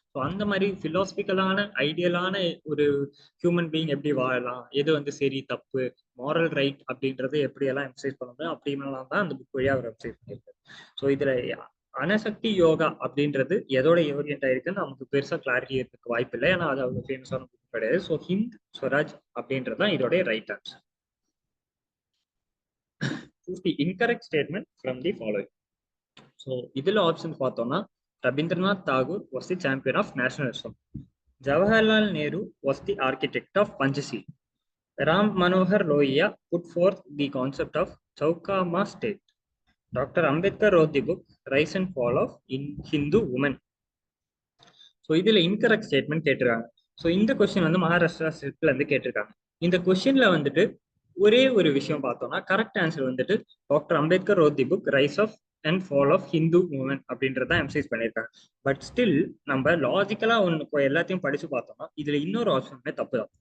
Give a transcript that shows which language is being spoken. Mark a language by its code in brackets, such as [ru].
[ta] So அந்த மாதிரி பிலாசபிக்கலான ஐடியலான ஒரு ஹியூமன் பீயிங் எப்படி வாழலாம், எது வந்து சரி தப்பு, மாரல் ரைட் அப்படின்றத எப்படி எல்லாம் எம்சைஸ் பண்ண முடியும் அப்படின்லாம் தான் அந்த புக் வழியா அவர் எம்சைஸ் பண்ணியிருக்காரு. ஸோ இதுல அனசக்தி யோகா அப்படின்றது எதோட ஓரியன்ட் ஆயிருக்குன்னு நமக்கு பெருசா கிளாரிட்டி இருக்கிறதுக்கு வாய்ப்பு இல்லை. ஏன்னா அது அவ்வளவு ஃபேமஸான புக் கிடையாது. ஸோ ஹிந்த் ஸ்வராஜ் அப்படின்றது தான் இதோட right answer. [en] Choose the incorrect statement from the following. [ta] So இதுல ஆப்ஷன்ஸ் பார்த்தோம்னா [en] Rabindranath Tagore was the champion of nationalism, Jawaharlal Nehru was the architect of Panchsheel, Ram Manohar Lohia put forth the concept of Chaukama state. Dr. Ambedkar wrote the book Rise and Fall of Hindu Women. [ta] So இதுல incorrect statement கேட்டிருக்காங்க. So இந்த question வந்து மகாராஷ்டிரா ஸ்டேட்ல இருந்து கேட்டிருக்காங்க. இந்த கொஸ்டின்ல வந்துட்டு ஒரே ஒரு விஷயம் பார்த்தோம்னா கரெக்ட் ஆன்சர் வந்துட்டு doctor Ambedkar [en] wrote the book rise of and fall of Hindu moment [ta] அப்படின்றத எம்சைஸ் பண்ணியிருக்காங்க. பட் ஸ்டில் நம்ம லாஜிக்கலா ஒன்று எல்லாத்தையும் படிச்சு பார்த்தோம்னா இதுல இன்னொரு ஆப்ஷனுமே தப்பு தான்.